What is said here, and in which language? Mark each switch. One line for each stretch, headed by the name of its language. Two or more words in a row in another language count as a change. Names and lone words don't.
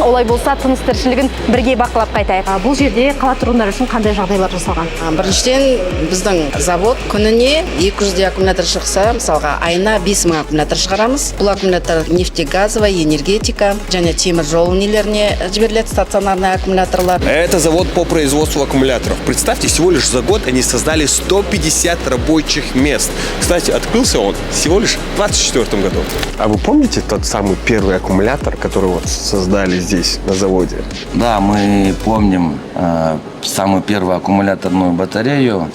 Kazakh: Олай болса, тыныс тіршілігін бірге бақылап қайтайық. Бұл жерде қала тұрғындары үшін қандай жағдайлар жасалған? Біріншіден біздің завод күніне 200 аккумулятор шықса, мысалға айына 5000 аккумулятор шығарамыз. Бұл аккумулятор нефтегазовая, энергетика және темір жол нелеріне жіберіледі, стационарный аккумуляторлар.
Russian: Это завод по производству аккумуляторов. Представьте, всего лишь за год они создали 150 рабочих мест. Кстати, открылся он всего лишь в 2024 году. А вы помните тот самый первый аккумулятор, который вот создали здесь, на заводе? Да, мы помним самую первую аккумуляторную батарею.